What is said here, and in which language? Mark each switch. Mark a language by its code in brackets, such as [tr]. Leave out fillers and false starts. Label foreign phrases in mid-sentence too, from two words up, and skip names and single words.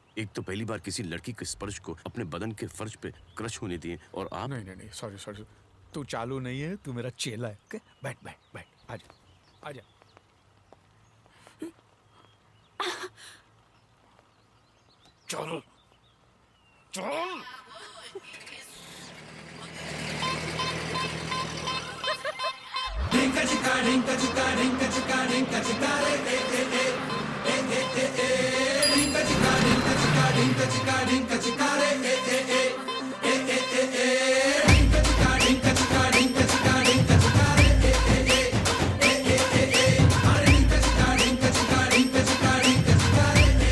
[hi] एक तो पहली बार किसी लड़की के स्पर्श को अपने बदन के फर्श पे क्रश होने दिए, और आप। नहीं, सॉरी, तू चालू नहीं है, तू मेरा चेला है। ओके, बैठ, आजा। चल। ढिंका चिका ढिंका चिका ढिंका चिका ढिंका चिका रे ढिंका चिका ढिंका चिका ढिंका चिका ढिंका चिका रे ढिंका चिका ढिंका चिका ढिंका चिका ढिंका चिका रे अरे ढिंका चिका ढिंका चिका ढिंका चिका ढिंका चिका ढिंका चिका रे